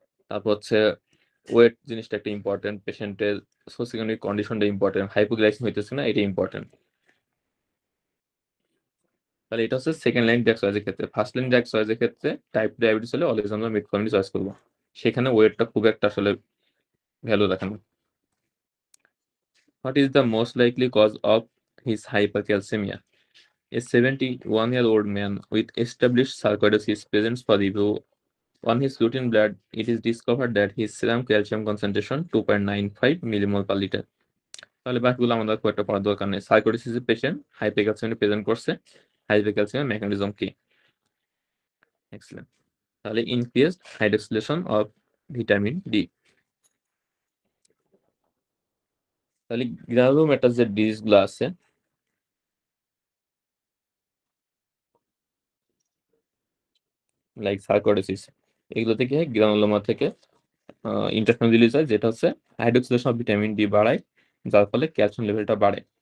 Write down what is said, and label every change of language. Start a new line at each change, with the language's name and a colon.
Bangla: তারপর হচ্ছে ওয়েট জিনিসটা একটা ইম্পর্টেন্ট, পেশেন্টের সোসিওইকোনমিক কন্ডিশনটা ইম্পর্টেন্ট, হাইপোগ্লাইসেমিয়া হইতেছে না এটা ইম্পর্টেন্ট। তাহলে এটা হচ্ছে সেকেন্ড লাইন ড্রাগ চয়েসের ক্ষেত্রে। ফার্স্ট লাইন ড্রাগ চয়েসের ক্ষেত্রে টাইপ ডায়াবেটিস হলে অলওয়েজ আমরা মেটফর্মিন চয়েস করবো, সেখানে ওয়েটটা খুব একটা আসলে ভ্যালু রাখেন।
English: What is the most likely cause of his hypercalcemia? A 71-year-old man with established sarcoidosis presents for review. On his routine blood, it is discovered that his serum calcium concentration 2.95 millimole per liter.
Bangla: তাহলে বাকিগুলো আমাদের খুব একটা পড়ার দরকার নেই। সার্কোইডোসিসের patient হাইপোক্যালসিয়ামে present করছে। হাইপোক্যালসিয়ামের mechanism কি? এক্সেলেন্ট। তাহলে increased hydroxylation of vitamin D. তাহলে গ্রানুলোমাটাস যে ডিজিজগুলো আছে, লাইক সার্কোইডোসিস, এগুলোতে কি হয়, গ্রানুলোমা থেকে ইন্টারফেরন রিলিজ হয়, যেটা হচ্ছে হাইড্রোক্সিলেশন অফ ভিটামিন ডি বাড়ায়, যার ফলে ক্যালসিয়াম লেভেলটা বাড়ে।